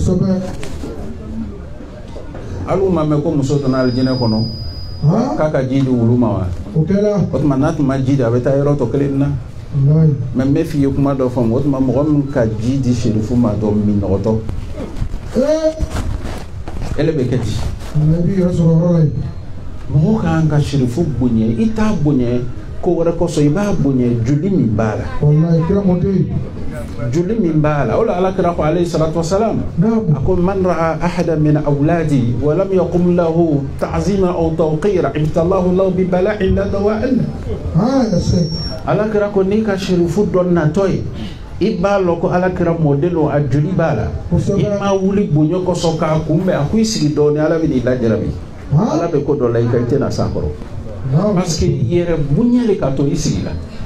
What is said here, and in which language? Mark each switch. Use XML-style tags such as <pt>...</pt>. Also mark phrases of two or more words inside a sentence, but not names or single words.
<bm>hali ma mɛn ko muso donna alijinɛ kɔnɔ k'a ka ji di wulu ma wa o tuma n'a tun ma ji di a bɛ taa yɔrɔ tɔ kelen na mais n bɛ f'i ye kuma dɔ fɔ o tuma mɔgɔ min ka ji di sherifu ma dɔ min nɔgɔtɔ ele bɛ kɛ di mɔgɔ kan ka sherifu bonya i t'a bonya ko wɛrɛ kɔsɔn i b'a bonya joli min b'a la o la ala kira ko</bm> <ar>عليه الصلاة والسلام</ar> <bm>a ko</bm> <ar>من رأى أحدا من أولادي ولم يقم له تعظيما أو توقيرا ابتلاه له ببلاء لا دواء</ar> <bm>ala kira ko ni ka sherifu dɔ natɔ ye i b'a lɔn ko ala kira mɔden a joli b'a la i ma wuli bonya kɔsɔn k'a kunbɛn a ko i sigi dɔɔni ala bɛ n'i lajarabi ala bɛ ko dɔ la i ka i tɛna s'a kɔrɔ</bm> <fr>parce que</fr> <bm>yɛrɛ bonya le ka to i sigi la</bm>